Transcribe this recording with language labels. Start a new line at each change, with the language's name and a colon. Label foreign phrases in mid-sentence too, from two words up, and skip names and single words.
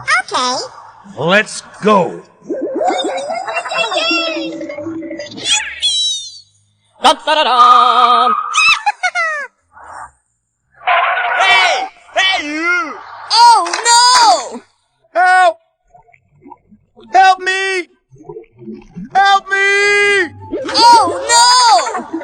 English: Okay. Let's go. Dun-da-da-dum. Hey! Hey, you! Oh no! Help! Help me! Help me! Oh no!